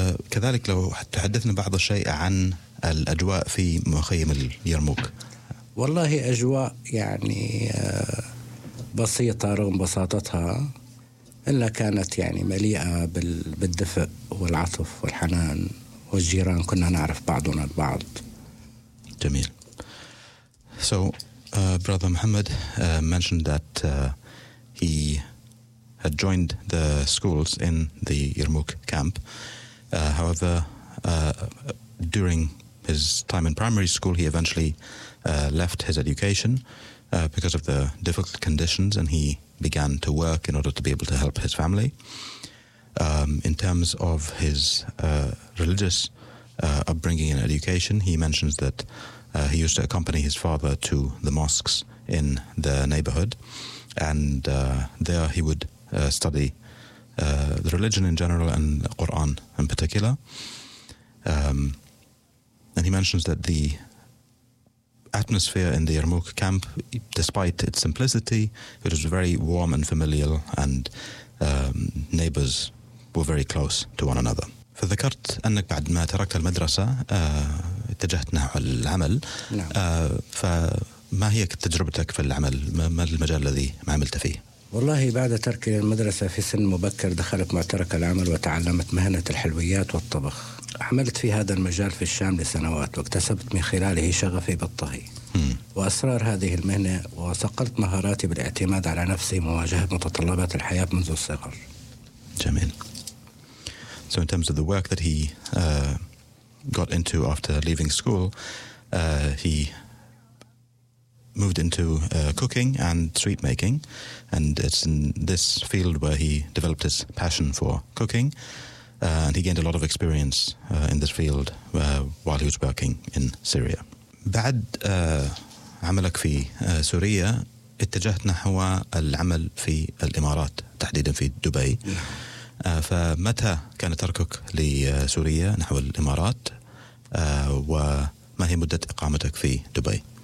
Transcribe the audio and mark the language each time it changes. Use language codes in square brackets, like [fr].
[ar] كذلك لو تحدثنا بعض الشيء عن الأجواء في مخيم اليرموك. والله أجواء يعني بسيطة رغم بساطتها، إلا كانت يعني مليئة بالدفء والعطف والحنان، والجيران كنا نعرف بعضنا البعض. جميل. [en] So brother Muhammad mentioned that he had joined the schools in the Yarmouk camp. However, during his time in primary school, he eventually left his education because of the difficult conditions, and he began to work in order to be able to help his family. In terms of his religious upbringing and education, he mentions that he used to accompany his father to the mosques in the neighborhood, and there he would study the religion in general and the Quran in particular. And he mentions that the atmosphere in the Yarmouk camp, despite its simplicity, it was very warm and familial, and neighbors were very close to one another. [ar] فذكرت أنك بعد ما تركت المدرسة اتجهت نحو العمل. فما هي تجربتك في العمل؟ ما المجال الذي ما عملت فيه؟ والله بعد تركي المدرسة في سن مبكر دخلت معترك العمل وتعلمت مهنة الحلويات والطبخ. عملت في هذا المجال في الشام لسنوات واكتسبت من خلاله شغفي بالطهي وأسرار هذه المهنة، وصقلت مهاراتي بالاعتماد على نفسي مواجهة متطلبات الحياة منذ الصغر. جميل. [en] So in terms of the work that he got into after leaving school, he moved into cooking and sweet making, and it's in this field where he developed his passion for cooking, and he gained a lot of experience in this field while he was working in Syria. [ar] بعد عملك في سوريا اتجهت نحو العمل في الإمارات تحديدا في دبي. فمتى كان تركك لسوريا نحو الإمارات؟ وما هي مدة إقامتك في دبي؟